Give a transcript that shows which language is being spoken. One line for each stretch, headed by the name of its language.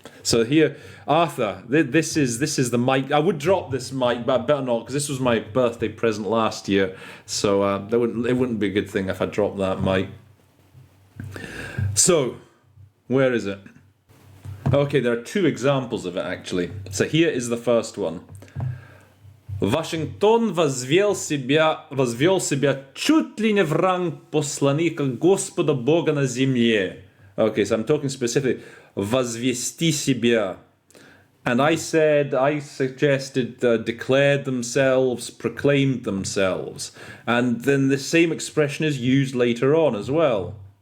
English: So here, Arthur, this is the mic. I would drop this mic, but I better not because this was my birthday present last year. So it wouldn't be a good thing if I dropped that mic. So, where is it? Okay, there are two examples of it actually. So here is the first one.
Russian: Вашингтон возвел себя чуть ли не в ранг посланника Господа Бога на земле.
English: Okay, so I'm talking specifically
Russian: возвести себя.
English: And I suggested declared themselves, proclaimed themselves. And then the same expression is used later on as well.